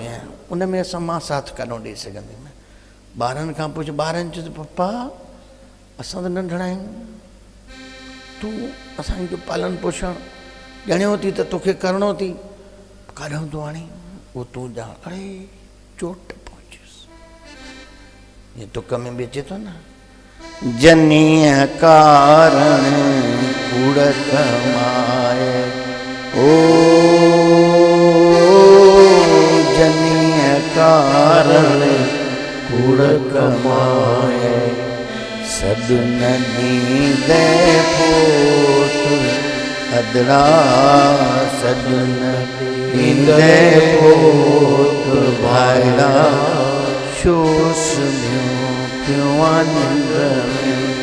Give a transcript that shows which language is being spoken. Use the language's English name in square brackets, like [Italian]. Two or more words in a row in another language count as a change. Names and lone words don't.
[Sindhi] उन में असां मां साथ काॾों ॾेई सघंदुमि। ॿारनि खां पुछ, ॿारनि चयो पप्पा असां त नंढड़ा आहियूं, तूं असांजो पालन पोषण ॼणियो थी त तोखे करिणो थी, काॾों तूं आणी उहो तूं ॼाण। अड़े चोट पहुचियुसि। ईअं तुक में बि अचे थो न, जनीय कारण कूड़ कमाए ओ जनीय कारण कूड़ कमाए सदन नींदे फोट अदड़ा सदन नींदे फोट भाईड़ा शोस म्यों प्यों निंद्र में